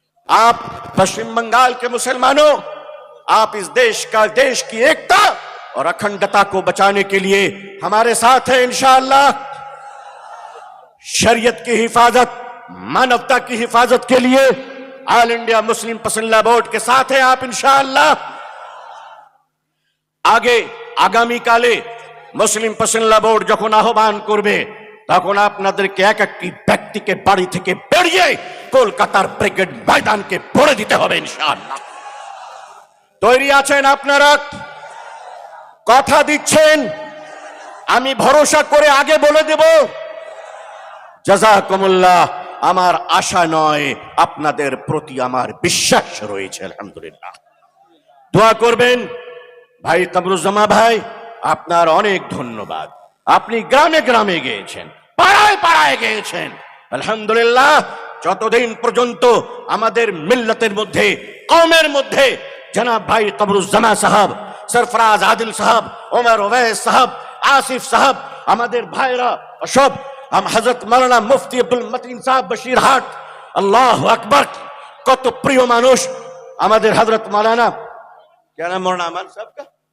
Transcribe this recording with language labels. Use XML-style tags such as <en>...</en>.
<hi>आप पश्चिम बंगाल के मुसलमानों, आप इस देश की एकता और अखंडता को बचाने के लिए हमारे साथ हैं इंशाअल्लाह। शरीयत की हिफाजत, मानवता की हिफाजत के लिए all India Muslim personal board के साथ हैं आप इंशाअल्लाह। आगे आगामी काले मुस्लिम पर्सनल बोर्ड</hi> <bn>যখন আহ্বান করবে তখন আপনাদেরকে এক একটি ব্যক্তিকে বাড়ি থেকে বেরিয়ে কলকাতার ব্রিগেড ময়দানকে ভরে দিতে হবে ইনশাআল্লাহ। তৈরি আছেন আপনারা? কথা দিচ্ছেন? আমি ভরসা করে আগে বলে দেব। জাযাকুমুল্লাহ। আমার আশা নয়, আপনাদের প্রতি আমার বিশ্বাস রয়েছে আলহামদুলিল্লাহ। দোয়া করবেন। ভাই কামরুজ্জামা ভাই, আপনার অনেক ধন্যবাদ। আপনি গ্রামে গ্রামে গিয়েছেন, পাড়ায় পাড়ায় গিয়েছেন আলহামদুলিল্লাহ। যতদিন পর্যন্ত আমাদের মিল্লাতের মধ্যে, কওমের মধ্যে জনাব ভাই কামরুজ্জামা সাহেব, सरफराज आदिल साहब, उमर ओवैस साहब, आसिफ साहब, আমাদের ভাইরা সব,</bn> <hi>हम हजरत मौलाना मुफ्ती अब्दुल मतीन साहब बशीरहाट, अल्लाह अकबर,</hi> <bn>কত প্রিয় মানুষ আমাদের हजरत मौलाना,</bn> <hi>क्या नाम मौलाना अमान साहब का,</hi>